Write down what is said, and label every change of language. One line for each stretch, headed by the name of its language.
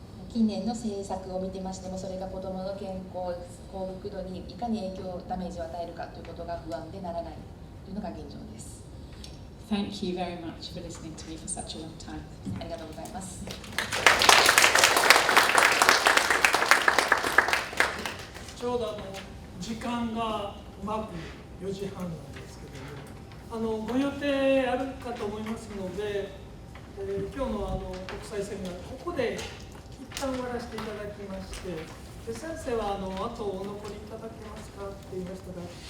Japanese: 近年の政策を見てましても、それが子どもの健康、幸福度にいかにダメージを与えるかということが不安でならないというのが現状です。
English: Thank you very much for listening to me for such a long time.
Japanese: ありがとうございます。ちょうど時間がうまく4時半なんですけども、ご予定あるかと思いますので、今日の国際セミナーここで一旦終わらせていただきまして、で先生はあとお残りいただけますかって言いましたが、